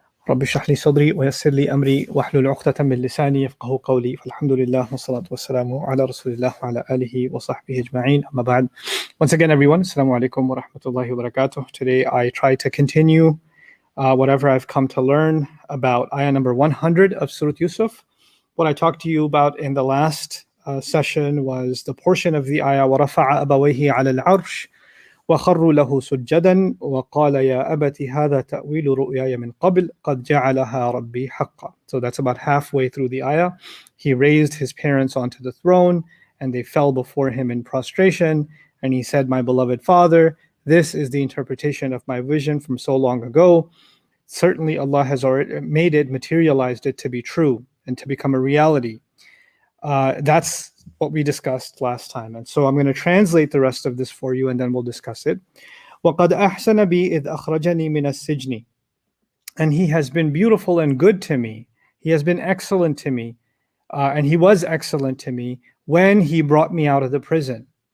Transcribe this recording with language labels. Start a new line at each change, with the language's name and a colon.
Arabic: رب اشرح لي صدري ويسر لي أمري واحلل عقدة من لساني يفقه قولي فالحمد لله والصلاة والسلام على رسول الله وعلى آله وصحبه أجمعين أما بعد.
English: Once again everyone, Assalamu alaikum wa rahmatullahi wa barakatuh. Today I try to continue whatever I've come to learn about ayah number 100 of Surah Yusuf. What I talked to you about in the last session was the portion of the ayah
Arabic: وَرَفَعَ أَبَوَيْهِ عَلَى الْعَرْشِ وَخَرُّوا لَهُ سُجَّدًا وَقَالَ يَا أَبَتِ هَذَا تَأْوِيلُ رُؤْيَايَ مِنْ قَبْلِ قَدْ جَعَلَهَا رَبِّي حَقًّا.
English: So that's about halfway through the ayah. He raised his parents onto the throne and they fell before him in prostration. And he said, my beloved father, this is the interpretation of my vision from so long ago. Certainly Allah has already made it, materialized it to be true and to become a reality. That's what we discussed last time. And so I'm going to translate the rest of this for you and then we'll discuss it.
Arabic: وَقَدْ أَحْسَنَ بِي إِذْ أَخْرَجَنِي مِنَ السِّجْنِ.
English: And he has been beautiful and good to me. He has been excellent to me. And he was excellent to me when he brought me out of the prison.